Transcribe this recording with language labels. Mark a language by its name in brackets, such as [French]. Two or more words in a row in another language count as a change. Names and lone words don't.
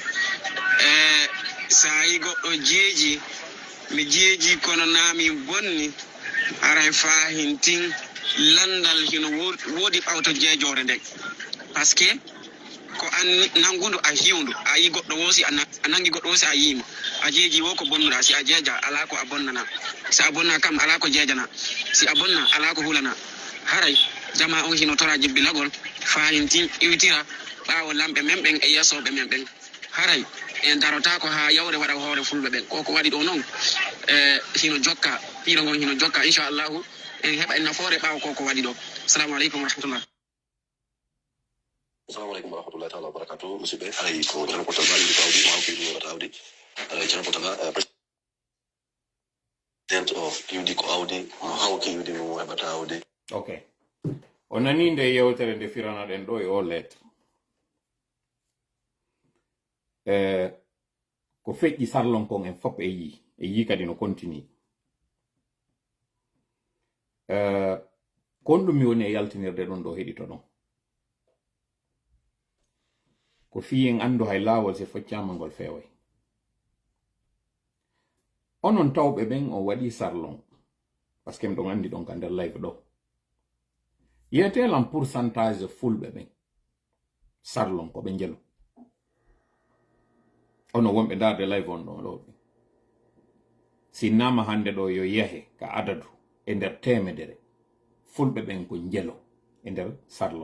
[Fula] sa yi goɗɗo jeeji mi jeeji kono naami bonni haray fahintin landal hino woodi ɓawto jeejore nden [French] par ce que [Fula] ko an nangudu a hiwndu a yi goɗɗo wosi a nangi goɗɗo wosi a yima a jeeji wo ko bonnuɗa si a jeeja ala ko a bonnana si a bonna kam ala ko jeejana si a bonna ala ko hulana haray jama on hino tora jibbilagol fahintin iwtira ɓaawo lamɓe men ɓen e yesoɓe men ɓen haray en darota ko ha yawre waɗa hoore fulɓe ɓen koko waɗi ɗo noon hino jokka piiro ngon hino jokka inchallahu en heɓa en nafoore ɓaawo koko waɗi ɗo [Arabic] السلام عليكم ورحمة الله. السلام عليكم ورحمة الله تعالى وبركاته. [Fula] Musibe hay ko tan ko tabali ko awdi ma ko ni wata awdi. Ala tan ko taga [English] president of UD [Fula] ko awdi mo hawki UD mo hebata awdi. Okay. Onani nde yewtere nde firana den do e o lettre. Ko feƴƴi sarlon kon en fop e yi kadi no continue. Kon ɗum mi woni e yaltinirde ɗon ɗo heɗito ɗon. Ko fiyen andu hay laawol se foccama ngol feway. Onon tawɓe ɓen o waɗi sarlon [French] par ce que [Fula] ɗon andi ɗon ka nder live ɗo. Yetelan pourcentage fulɓe ɓen sarlon ko ɓe jelo. Ono wonɓe darde live on ɗon ɗo. Sinnama hande ɗo yo yahe ka adadu e nder temedere fulɓe ɓen ko jelo e nder sarlon.